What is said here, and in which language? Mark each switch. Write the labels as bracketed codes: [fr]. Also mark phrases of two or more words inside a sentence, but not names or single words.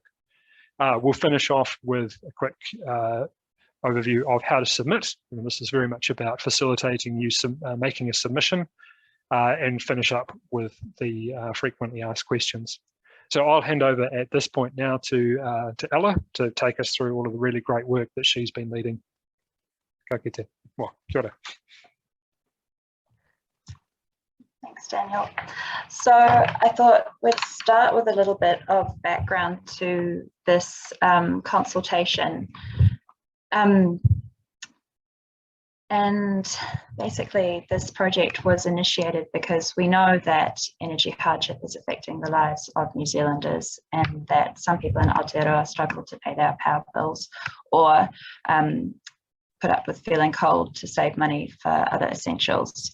[en] We'll finish off with a quick overview of how to submit. And this is very much about facilitating you making a submission, and finish up with the frequently asked questions. So I'll hand over at this point now to Ella to take us through all of the really great work that she's been leading. [mi] Ka kite. Well, kia ora. [en] Thanks, Daniel. So I thought we'd start with a little bit of background to this consultation. And basically this project was initiated because we know that energy hardship is affecting the lives of New Zealanders, and that some people in Aotearoa struggle to pay their power bills or put up with feeling cold to save money for other essentials.